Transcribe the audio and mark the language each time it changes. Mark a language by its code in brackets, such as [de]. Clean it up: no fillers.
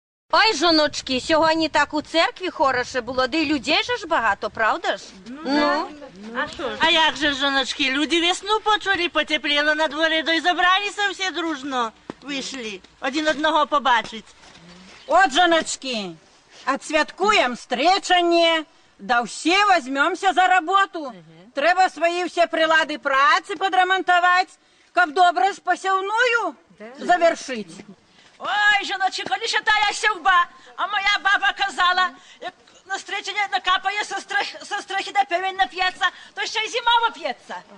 [uk] Ой, жоночки, сьогодні так у церкві хороше було, де й людей же ж багато, правда ж? Ну. А як же, жоночки, люди весну почули, потепліло на дворі, да й забралися всі дружно. Вийшли, один одного побачить. [ru] От, жоночки, отсвяткуем встречание, да все возьмемся за работу. [uk] Треба свої всі прилади праці подремонтувати, [ru] как [uk] добре ж посівную завершить. Ой, жоночки, коли ще тая сівба, а моя баба казала, як на встречення накапає со стрихи, да певень нап'ється, то ще й зима воп'ється.